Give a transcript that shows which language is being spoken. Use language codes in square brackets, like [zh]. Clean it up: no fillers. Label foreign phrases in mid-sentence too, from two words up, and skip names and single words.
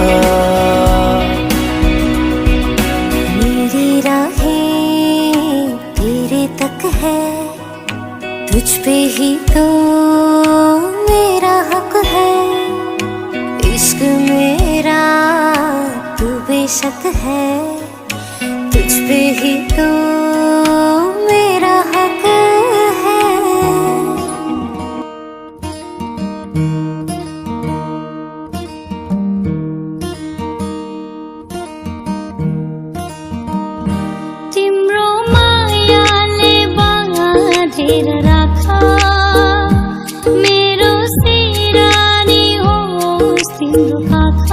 [hi] मेरी राहें तेरे तक है, तुझ पे ही तो मेरा हक है। इश्क मेरा तू बेशक है, तुझ पे ही तो मेरा हक है। [ne] तिम्रो मायाले बाँधेर राखा, मेरो सिरानी होस् तिम्रो पाखा।